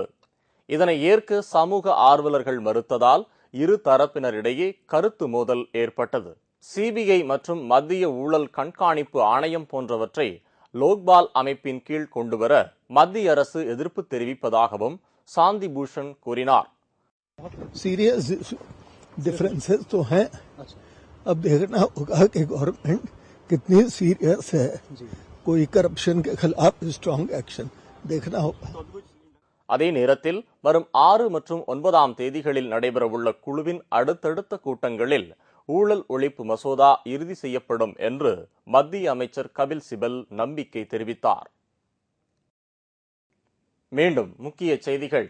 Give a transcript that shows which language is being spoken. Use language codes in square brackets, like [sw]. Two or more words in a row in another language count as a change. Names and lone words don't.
[ta] இதனை ஏற்க சமூக ஆர்வலர்கள் மறுத்ததால் இரு தரப்பினரிடையே கருத்து மோதல் ஏற்பட்டது. சிபிஐ மற்றும் மத்திய ஊழல் கண்காணிப்பு ஆணையம் போன்றவற்றை லோக்பால் அமைப்பின் கீழ் கொண்டுவர மத்திய அரசு எதிர்ப்பு தெரிவிப்பதாகவும் சாந்தி பூஷன் கூறினார். [en] serious differences [hi] तो हैं, अब देखना होगा कि गवर्नमेंट कितनी सीरियस है, कोई करप्शन के खिलाफ [en] strong action [hi] देखना होगा. [ta] அதே நேரத்தில் வரும் 6 மற்றும் 9ஆம் தேதிகளில் நடைபெறவுள்ள குழுவின் அடுத்தடுத்த கூட்டங்களில் ஊழல் ஒழிப்பு மசோதா இறுதி செய்யப்படும் என்று மத்திய அமைச்சர் கபில் சிபல் நம்பிக்கை தெரிவித்தார். மீண்டும் முக்கிய செய்திகள்.